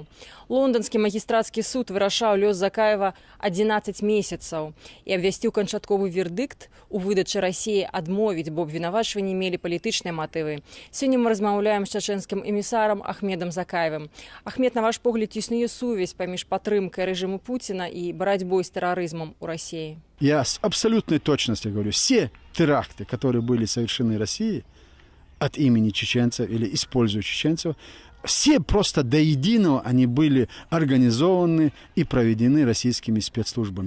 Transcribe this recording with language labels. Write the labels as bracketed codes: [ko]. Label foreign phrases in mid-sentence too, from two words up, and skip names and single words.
[be] Лонданскі магістрацкі суд вырашаў лёс Закаева 11 месяцаў і абвясціў канчатковы вердыкт у выдачы Расіі адмовіць, бо абвінавачванні мелі палітычныя матывы. Сёння мы размаўляем з чачэнскім эмісарам Ахмедам Закаевым. Ахмед, на ваш погляд, існуе сувязь паміж падтрымкай рэжыму Путина [ru] и борьбой с терроризмом у России? Я с абсолютной точностью говорю, все теракты, которые были совершены Россией от имени чеченцев или используя чеченцев, все просто до единого они были организованы и проведены российскими спецслужбами.